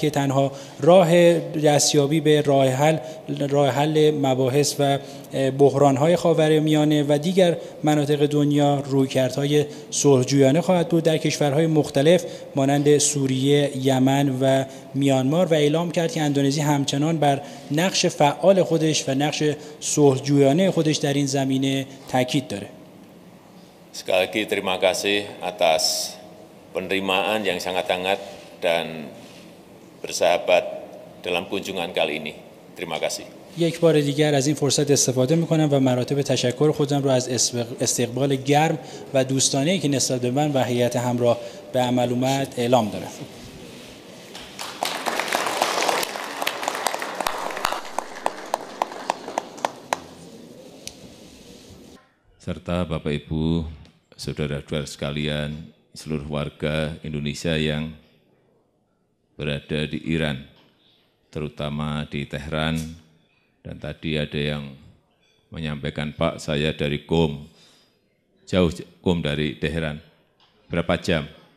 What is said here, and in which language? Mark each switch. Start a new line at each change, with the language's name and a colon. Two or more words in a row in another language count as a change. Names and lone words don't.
Persian: که تنها راه دستیابی به راه حل مباحث و بحران‌های خاورمیانه و دیگر مناطق دنیا رویکردهای صلح‌جویانه خواهد بود در کشورهای مختلف مانند سوریه، یمن و میانمار و اعلام کرد که اندونزی همچنان بر نقش فعال خودش و نقش صلح‌جویانه خودش در این زمینه تاکید داره.
Indonesian: Sekali lagi terima kasih atas penerimaan yang sangat hangat dan bersahabat dalam kunjungan kali ini. Terima kasih.
Persian: یک بار دیگر از این فرصت استفاده میکنم و مراتب تشکر خودم را از استقبال گرم و دوستانه‌ای که نسبت به من و هیئت همراه به عمل اومد اعلام دارم.
Indonesian: serta Bapak Ibu, saudara-saudara sekalian, seluruh warga Indonesia yang berada di Iran, terutama di Tehran, dan tadi ada yang menyampaikan, Pak, saya dari Qom, jauh Qom dari Tehran, berapa jam?